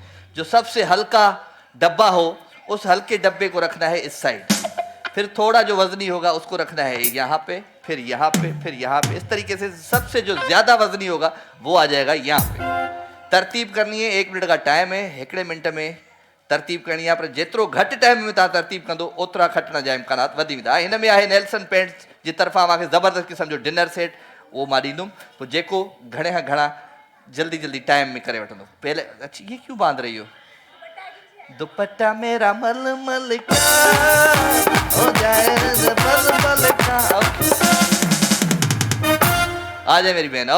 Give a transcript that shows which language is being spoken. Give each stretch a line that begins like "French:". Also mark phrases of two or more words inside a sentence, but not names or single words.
Urdu: جو سب سے ہلکا ڈبہ ہو اس ہلکے ڈبے کو رکھنا ہے اس سائیڈ، پھر تھوڑا جو وزنی ہوگا اس کو رکھنا ہے یہاں پہ، پھر یہاں پہ، پھر یہاں پہ، اس طریقے سے سب سے جو زیادہ وزنی ہوگا وہ آ جائے گا یہاں پہ. ترتیب کرنی ہے، 1 منٹ کا ٹائم ہے، 1 منٹ میں ترتیب کرنی ہے، پر
Sindhi: जेतिरो घटि टाइम में तव्हां तरतीब कंदो ओतिरा खटण जा इम्कानात वधी वेंदा। हिन में आहे नेल्सन पेंट्स जी तरफ़ां मूंखे ज़बरदस्त क़िस्म जो डिनर सेट, उहो मां ॾींदुमि, पोइ जेको घणे खां घणा जल्दी जल्दी टाइम में करे वठंदो।
Urdu: پہلے اچھا یہ کیوں باندھ رہی ہو؟ دوپٹہ میرا ململ کا ہو جائے ململ کا. آ جائے میری بہن.